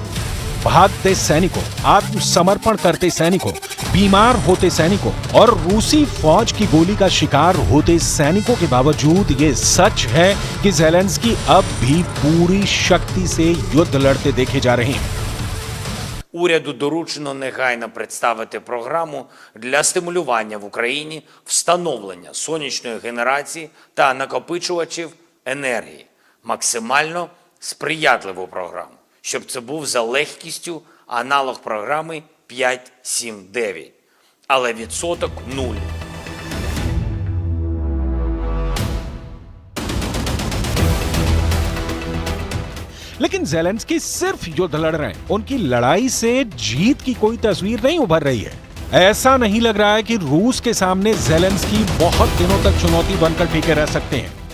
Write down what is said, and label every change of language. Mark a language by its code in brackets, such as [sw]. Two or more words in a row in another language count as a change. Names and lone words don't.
[hi] भागते सैनिकों, आत्मसमर्पण करते सैनिकों, बीमार होते सैनिकों और रूसी फौज की गोली का शिकार होते सैनिकों के बावजूद ये सच है कि ज़ेलेंस्की अब भी पूरी शक्ति से युद्ध लड़ते देखे जा रहे हैं। [uk] Уряду доручено негайно представити програму для стимулювання в Україні встановлення сонячної генерації та накопичувачів енергії. Максимально сприятливу програму, щоб це був за легкістю аналог програми 5-7-9. Але відсоток 0. [hi] लेकिन ज़ेलेंस्की सिर्फ युद्ध लड़ रहे हैं। उनकी लड़ाई से जीत की कोई तस्वीर नहीं उभर रही है। ऐसा नहीं लग रहा है कि रूस के सामने ज़ेलेंस्की बहुत दिनों तक चुनौती बनकर टिके रह सकते हैं।